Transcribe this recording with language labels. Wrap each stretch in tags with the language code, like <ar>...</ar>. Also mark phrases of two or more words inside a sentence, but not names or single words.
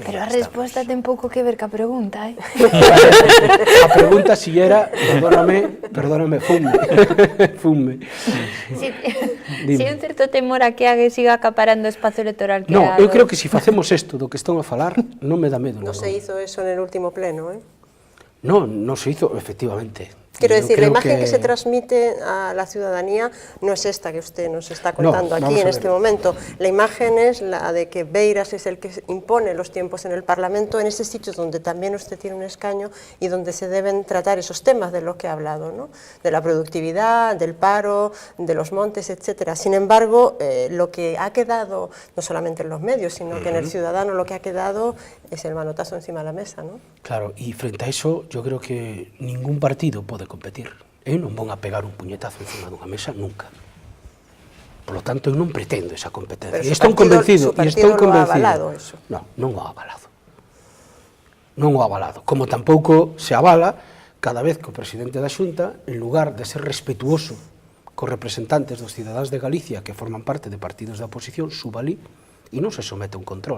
<gl>Pero a resposta ten pouco que ver ca pregunta, A pregunta si era, perdóname, fume. Si hai un certo temor a que Ague siga acaparando o espazo electoral que No, eu creo que se facemos isto do que están a falar, non me dá medo.</gl> <es>No se hizo eso en el último pleno, ¿eh? No se hizo, efectivamente. Quiero decir, la imagen que se transmite a la ciudadanía no es esta que usted nos está contando aquí en este momento. La imagen es la de que Beiras es el que impone los tiempos en el Parlamento, en ese sitio donde también usted tiene un escaño y donde se deben tratar esos temas de los que ha hablado, ¿no? De la productividad, del paro, de los montes, etcétera. Sin embargo, lo que ha quedado, no solamente en los medios, sino que en el ciudadano lo que ha quedado es el manotazo encima de la mesa, ¿no? Claro, y frente a eso, yo creo que ningún partido pode competir.</es> <gl>Eu non vou a pegar un puñetazo encima dunha mesa nunca.</gl> <es>Por lo tanto,</es> <gl>eu non pretendo esa competencia. Pero E estou convencido.</gl> <es>Su partido lo ha avalado eso.</es> <gl>Non o ha avalado. Non o ha avalado. Como tampouco se avala cada vez que o presidente da Xunta, en lugar de ser respetuoso cos representantes dos cidadáns de Galicia que forman parte de partidos da oposición, suba ali e non se somete a un control.</gl>